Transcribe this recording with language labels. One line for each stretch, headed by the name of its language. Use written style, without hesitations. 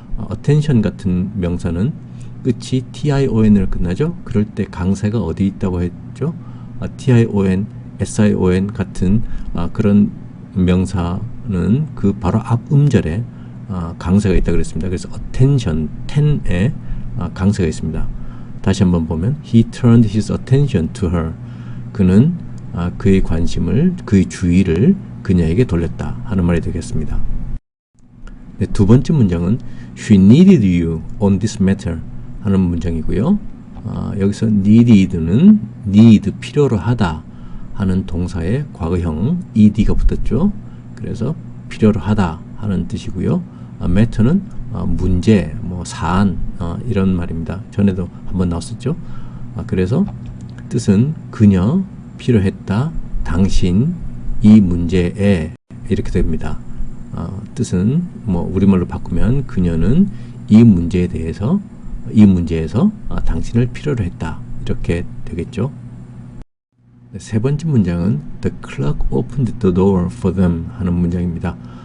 Korean: attention 같은 명사는 끝이 tion으로 끝나죠. 그럴 때 강세가 어디 있다고 했죠? tion, sion 같은 그런 명사는 그 바로 앞 음절에 강세가 있다고 그랬습니다. 그래서 attention, ten에 강세가 있습니다.
English: 다시 한번 보면 He turned his attention to her.
Korean: 그는 그의 관심을, 그의 주의를 그녀에게 돌렸다 하는 말이 되겠습니다. 네, 두 번째 문장은 She needed you on this matter 하는 문장이고요. 여기서 needed는 need, 필요로 하다 하는 동사의 과거형 ed가 붙었죠. 그래서 필요로 하다 하는 뜻이고요. matter는 문제, 사안 이런 말입니다. 전에도 한번 나왔었죠. 그래서 뜻은 그녀, 필요했다, 당신, 이 문제에 이렇게 됩니다. 뜻은 우리말로 바꾸면 그녀는 이 문제에 대해서, 이 문제에서 당신을 필요로 했다 이렇게 되겠죠.
English: 세 번째 문장은 The clerk opened the door for them 하는 문장입니다.